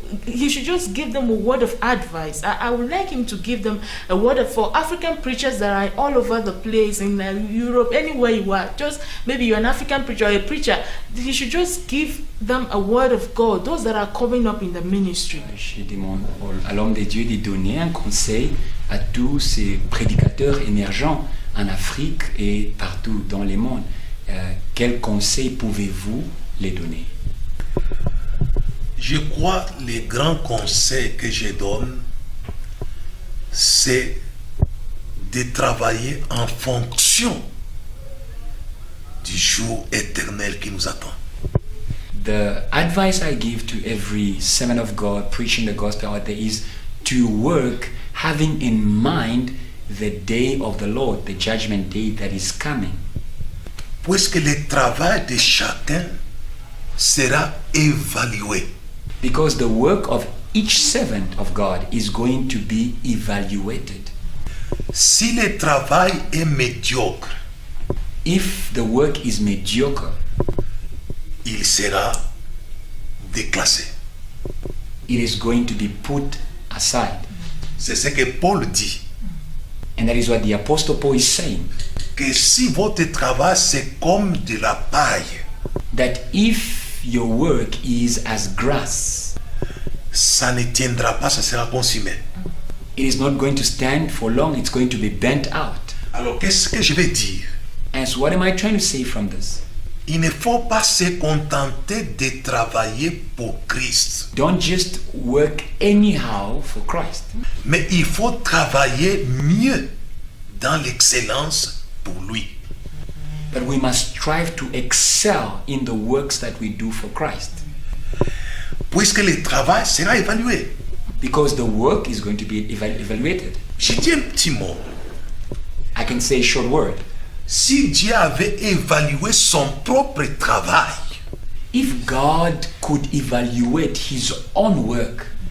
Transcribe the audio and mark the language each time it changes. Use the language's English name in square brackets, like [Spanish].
[English] He should just give them a word of advice. I would like him to give them a word for African preachers that are all over the place, in Europe, anywhere you are. Just maybe you're an African preacher or a preacher. He should just give them a word of God, those that are coming up in the ministry. [French] Je demande à l'homme de Dieu de donner un conseil à tous ces prédicateurs émergents en Afrique et partout dans le monde. Quel conseil pouvez-vous les donner? Je crois que les grands conseils que je donne, c'est de travailler en fonction du jour éternel qui nous attend. [English] The advice I give to every servant of God preaching the gospel out there is to work having in mind the day of the Lord, the judgment day that is coming. [French] Puisque le travail de chacun sera évalué. [English] Because the work of each servant of God is going to be evaluated. [French] Si le travail est médiocre, [English] if the work is mediocre, [French] il sera déclassé. [English] It is going to be put aside. [French] C'est ce que Paul dit. [English] And that is what the Apostle Paul is saying. [French] Que si votre travail c'est comme de la paille, [English] that if your work is as grass, [French] ça ne tiendra pas, ça sera consumé. [English] It is not going to stand for long, it's going to be bent out. [French] Alors qu'est-ce que je vais dire? [English] And so what am I trying to say from this? [French] Il ne faut pas se contenter de travailler pour Christ. [English] Don't just work anyhow for Christ. [French] Mais il faut travailler mieux dans l'excellence pour lui. [English] But we must strive to excel in the works that we do for Christ. [French] Puisque le travail sera évalué. [English] Because the work is going to be evaluated. [French] Je dis un petit mot. [English] I can say a short word. [French] Si Dieu avait évalué son propre travail, [English] if God could evaluate his own work,